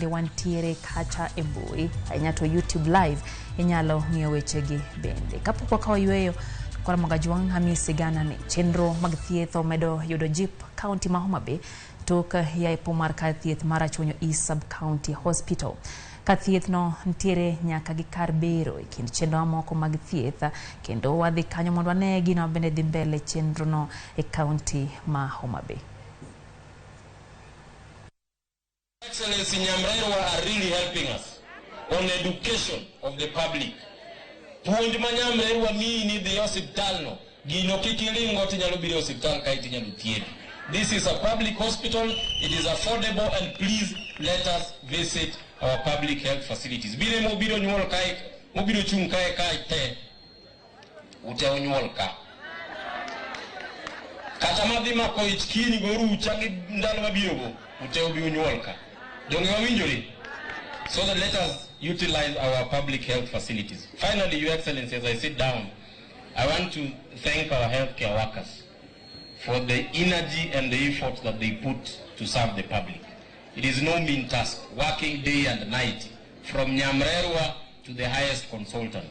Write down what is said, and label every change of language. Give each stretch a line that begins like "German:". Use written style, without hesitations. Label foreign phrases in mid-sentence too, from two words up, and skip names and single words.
Luo (Kenya and Tanzania): wantiere kacha e mbui ainyato YouTube live inyalo ng'iyo wechegi bende kapok ka oyweyo Korom gajwang Hamisi Gana ni chenro mag thieth omedo yudo jip kaunti ma Homa Bay tok ya pomar ka thieth mar Rachuonyo East sub county hospital ka thieth no ntiere nyaka gi kar bero kind chenro moko mag thieth kendo wadhi kanyo mondo ane gino bende dhi mbele chenro no e kaunti ma Homa Bay.
English: Excellency Nyamrerwa are really helping us on education of the public.
Luo (Kenya and Tanzania): Puonj ma Nyamrerwa ni dhi Hosiptal no gino kikilingo tinyalo biro Hosiptal ka itinyalo thiedhi.
English: This is a public hospital, it is affordable, and please let us visit our public health facilities.
Luo (Kenya and Tanzania): Bile mobiro nyuol kae, mobiro chung kae te, ute onyuol ka. Kata madhi mako ichkini goru uchangi ndalo mabiro go, ute obiro nyuol ka. Donge wawinjori?
English: So that let us utilize our public health facilities. Finally, Your Excellency, as I sit down, I want to thank our healthcare workers for the energy and the effort that they put to serve the public. It is no mean task, working day and night, from Nyamrerwa to the highest consultants.